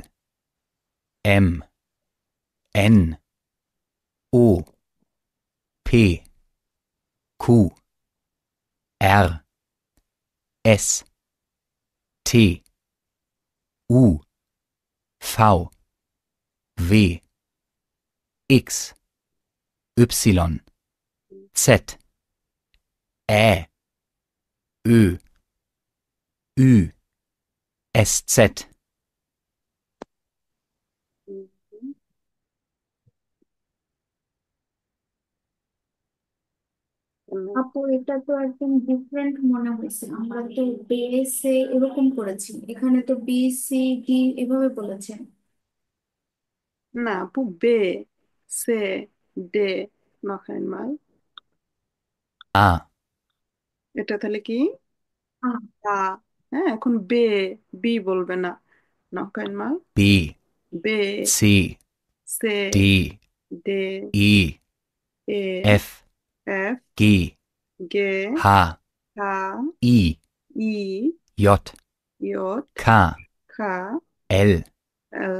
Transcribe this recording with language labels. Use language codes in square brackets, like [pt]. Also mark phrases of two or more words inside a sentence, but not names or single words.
[de] M, N, O, P, Q, R, S, T, U, V, W, X, Y, Z, Ä, Ö, Ü, SZ. [bn] আপু এটা তো একদম ডিফারেন্ট মনে হয়েছে, আমরা তো বেসে এরকম করেছি, এখানে তো বি সি ডি এভাবে বলেছে। না আপু, [de] B, C, D, noch einmal। A, [bn] এটা তাহলে কি? আহ, আ। হ্যাঁ, এখন বে, বি বলবে না। [de] noch einmal। B, বে, C, সে, D, ডে, E, এ, F, এফ, G, গে, H, হা, I, ই, J, ইয়ট, K, খা, L, এল,